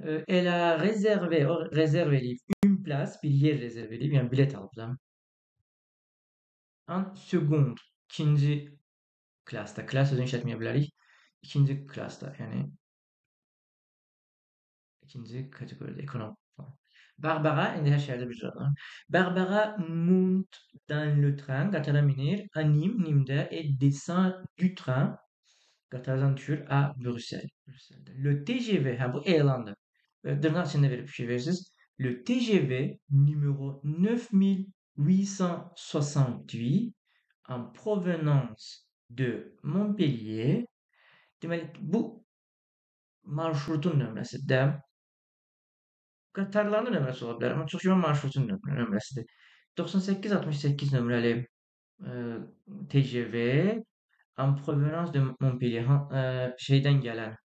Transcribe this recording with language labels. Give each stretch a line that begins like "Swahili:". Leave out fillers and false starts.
French: Elle a réservé,
Azerbaijani: o rezerv eləyib.
French: Une place,
Azerbaijani: bir yer rezerv eləyib. Yəni bilet alıb da.
French: En second.
Azerbaijani: İkinci klasda. Klas sözünü işlətməyə bilərik. İkinci klasda. Yəni ikinci kategoride ekonom falan. Barbara, indi hər şəhərdə bir cür var.
French: Barbara monte dans le train,
Azerbaijani: qatara minir, à Nîmes, Nîmdə,
French: et descend du train,
Azerbaijani: qatardan düşür, à Bruxelles. Brükseldə. Le TGV, hə bu elandır. Dırnaq içində verib fikir verirsiniz.
French: Le TGV numéro 9868 en provenance de Montpellier.
Azerbaijani: Deməli, bu marşrutun nömrəsidir. Qatarların da nömrəsi ola bilər, amma çox güman marşrutun nömrəsidir. 9868 nömrəli TGV
French: en provenance de Montpellier
Azerbaijani: şeydən gələn.